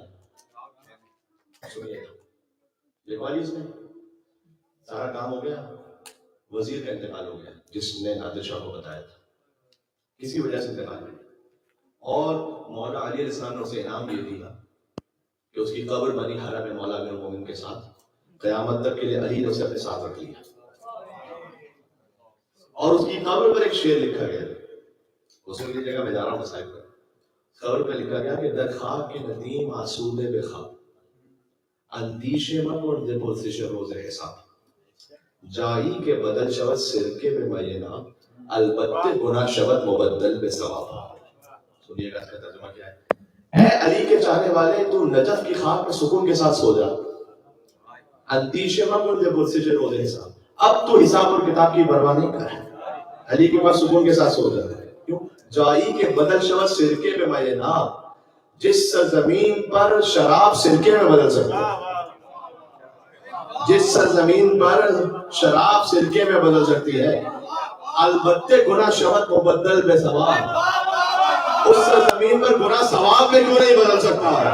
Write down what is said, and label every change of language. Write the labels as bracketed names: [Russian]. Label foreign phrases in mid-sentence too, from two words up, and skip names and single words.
[Urdu] سنیے لکھوا لی اس نے، سارا کام ہو گیا، وزیر کا انتقال ہو گیا جس نے نادر شاہ کو بتایا تھا، کسی وجہ سے انتقال ہوا، اور مولا علی علیہ السلام نے اسے انعام یہ دیا کہ اس کی قبر بنی حرم مولا امیر المومنین کے ساتھ، قیامت تک کے لیے علی نے اسے اپنے ساتھ رکھ لیا. اور اس کی قبر پر ایک شعر لکھا گیا، اس کی جگہ میں جا رہا ہوں مسائل پر، قبر پہ لکھا گیا کہ [Persian] در خاک کے ندیم آسوده به خواب، اندیشه مکن ز پرسش روز حساب، جایی کے بدل شود سرکے میں مینا، البتہ گناہ شود مبدل به ثواب. [Urdu] سنیے گا اس کا ترجمہ کیا ہے. اے علی کے چاہنے والے، تو نجف کی خاک میں سکون کے ساتھ سو جا، [Persian] اندیشه مکن ز پرسش روز حساب، [Urdu] اب تو حساب اور کتاب کی پرواہ نہیں کر، علی کے پاس سکون کے ساتھ سو جا. کیوں؟ [Persian] جائی کے بدل شود سرکے میں مینا، [Urdu] جس سرزمین پر شراب سرکے میں بدل سکتا ہے، جس سرزمین پر شراب سرکے میں بدل سکتی ہے، [Persian] البتہ گناہ شود مبدل بے ثواب، [Urdu] اس سرزمین پر گناہ ثواب میں کیوں نہیں بدل سکتا ہے؟